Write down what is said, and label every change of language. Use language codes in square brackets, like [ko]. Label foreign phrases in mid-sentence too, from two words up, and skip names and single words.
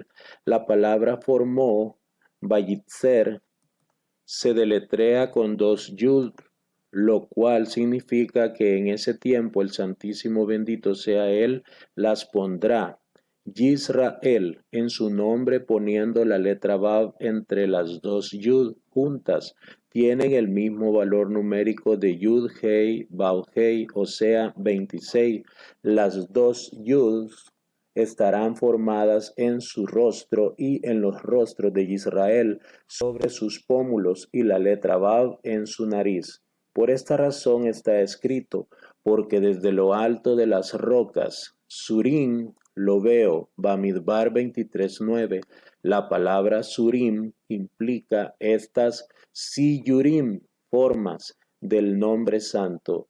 [es] La palabra formó, Vayitzer, se deletrea con dos yud, lo cual significa que en ese tiempo el Santísimo bendito sea él, las pondrá. Yisrael, en su nombre poniendo la letra Vav entre las dos yud juntas, tienen el mismo valor numérico de yud hei, vav hei, o sea 26. Las dos yud estarán formadas en su rostro y en los rostros de Israel, sobre sus pómulos, y la letra Vav en su nariz. Por esta razón está escrito, porque desde lo alto de las rocas, Surim, lo veo, Bamidbar 23:9, la palabra Surim implica estas Siyurim, formas del nombre santo.